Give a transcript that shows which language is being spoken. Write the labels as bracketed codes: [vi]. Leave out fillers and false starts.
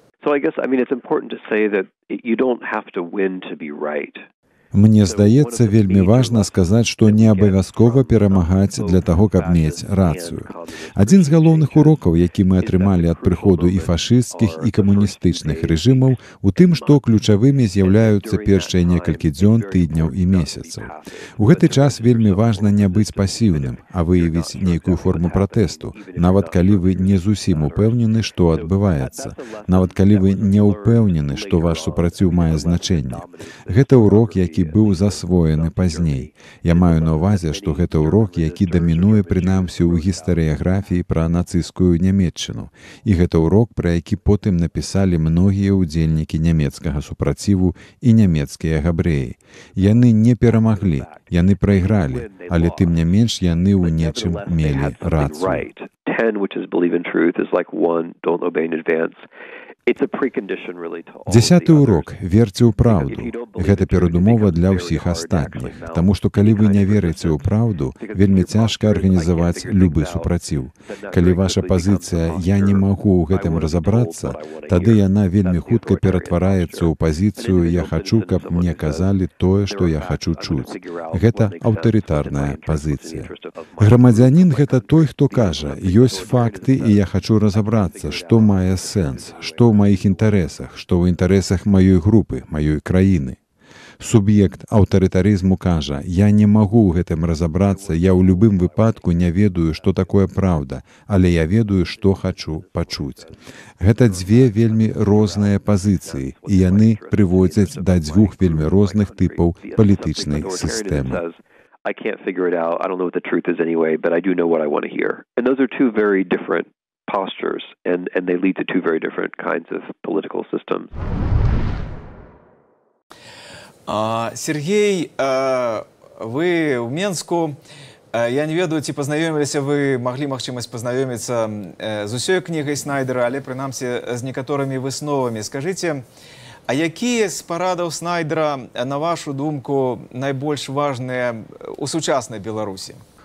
[en] So I guess, it's important to say that you don't have to win to be right. [be] Мне здаецца, вельмі важна сказаць, што не абавязкова перамагаць для таго, каб мець рацыю. Адзін з галоўных урокаў, які мы атрымалі ад прыходу і фашысцкіх, і камуністычных рэжымаў, у тым, што ключавымі з'яўляюцца першыя некалькі дзён, тыдняў і месяцаў. У гэты час вельмі важна не быць пасіўным, а выявіць нейкую форму пратэсту, нават калі вы не зусім упэўнены, што адбываецца, нават калі вы не ўпэўнены, што ваш супраціў мае значэнне. Гэта урок, які быў засвоены пазней. Я маю на ўвазе, што гэта урок, які дамінуе прынамсі ў гістарыяграфіі пра нацысцкую Нямецчыну. І гэта урок, пра які потым напісалі многія ўдзельнікі нямецкага супраціву і нямецкія габрэі. Яны не перамаглі, яны прайгралі, але тым не менш яны ў нечым мелі рацыю. [en] 10, which is believe in truth, is like 1, don't obey in advance. [be] Дзясяты урок, верце ў праўду. Гэта перадумова для ўсіх астатніх. Таму што калі вы не верыце ў праўду, вельмі цяжка арганізаваць любы супраціў. Калі ваша пазіцыя «я не магу ў гэтым разабрацца», тады яна вельмі хутка ператвараецца ў пазіцыю «я хачу, каб мне казалі тое, што я хачу чуць». Гэта аўтарытарная пазіцыя. Грамадзянін – гэта той, хто кажа «ёсць факты, і я хачу разабрацца, што мае сэнс, што ў маіх інтарэсах, што ў інтарэсах маёй групы, маёй краіны». Суб'ект аўтарытарызму кажа «я не магу ў гэтым разабрацца, я ў любым выпадку не ведаю, што такое праўда, але я ведаю, што хачу пачуць». Гэта дзве вельмі розныя пазіцыі, і яны прыводзяць да дзвюх вельмі розных тыпаў палітычнай сістэмы. [en] I can't figure it out. I don't know what the truth is anyway, but I do know what I want to hear. And those are two very different postures, and they lead to two very different kinds of political systems. [be] Сергей, вы в Менску, я не ведаю, ці пазнаёміліся вы, маглі магчымасць пазнаёміцца з усёй кнігай Снайдера, але прынамсі з некаторымі высновамі. Скажыце, а якія з парадаў Снайдера, на вашу думку, найбольш важныя у сучаснай Беларусі?